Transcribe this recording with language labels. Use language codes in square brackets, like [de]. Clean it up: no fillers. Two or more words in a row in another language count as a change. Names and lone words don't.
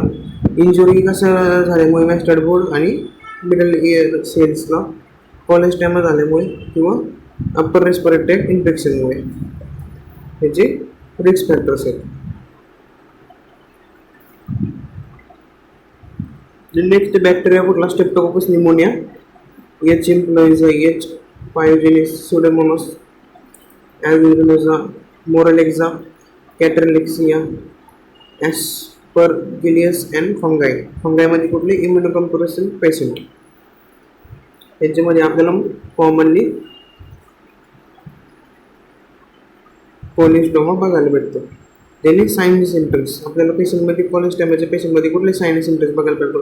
[mr] इंजुरी कसं झाल्यामुळे [en] mastoid board [mr] आणि [en] middle ear cellsला. [mr] कोलेस्टेमा झाल्यामुळे किंवा [en] upper respiratory tract infectionमुळे. [mr] ह्याचे [en] risk factors [mr] आहेत. [en] next bacteria [mr] कुठला, [en] Streptococcus pneumoniae, H. influenza, H. pyogenes, Pseudomonas aeruginosa, Moreleza, Catarrhexia, Aspergillus and fungi. [mr] फंगायमध्ये कुठले, [en] immunocompression patient. [mr] याच्यामध्ये आपल्याला कॉमनली कोलेस्टोमा बघायला भेटतो. त्याने [en] sign and symptoms [mr] आपल्याला पेशंटमध्ये, कोलेस्टोमाच्या पेशंटमध्ये कुठले [en] sign and symptoms [mr] बघायला भेटतो.